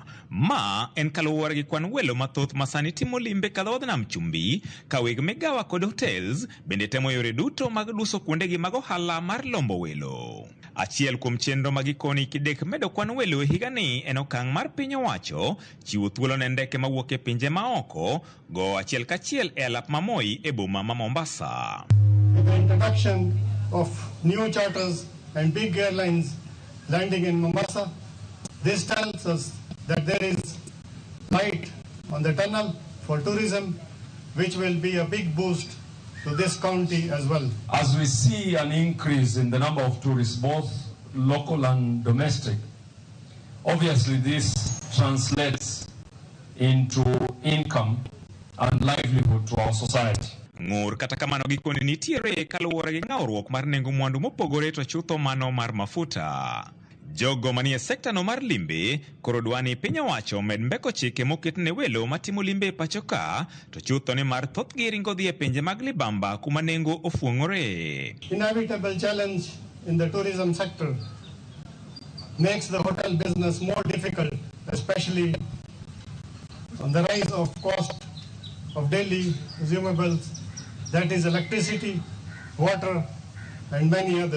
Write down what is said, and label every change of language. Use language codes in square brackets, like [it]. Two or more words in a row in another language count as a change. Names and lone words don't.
[luo] Ma en kaluwore gi kwan welo mathoth masani timo limbe kadhodh nam chumbi, ka weg migawa kod hotels bende temo yore duto mag duso kuondegi mag ohala mar lombo welo. Achiel kuom chenro magikoni kidek medo kwan welo e higa ni en okang' mar piny owacho chiwo thuolo ne ndeke mawuok e pinje maoko go achiel kachiel e alap mamoi e boma ma Mombasa. [en] The introduction of new charters and big airlines landing in Mombasa, this tells us that there is light on the tunnel for tourism, which will be a big boost to this county as well. As we see an increase in the number of tourists, both local and domestic, obviously this translates into income and livelihood to our society. [luo] Ngur kata kamano gikoni nitiere kaluwore gi ng'awruok mar nengo mwandu mopogore to chutho mano mar mafuta. Jogo manie sekta no mar limbe koro dwani piny owacho med mbeko chike moket ne welo matimo limbe pacho ka to chutho ni mar thoth gi ringo dhi e pinje mag libamba kuma nengo ofuong'ore. [en] Inevitable challenge in the tourism sector makes the hotel business more difficult, especially on the rise of cost of daily consumables, that is electricity, water, and many others.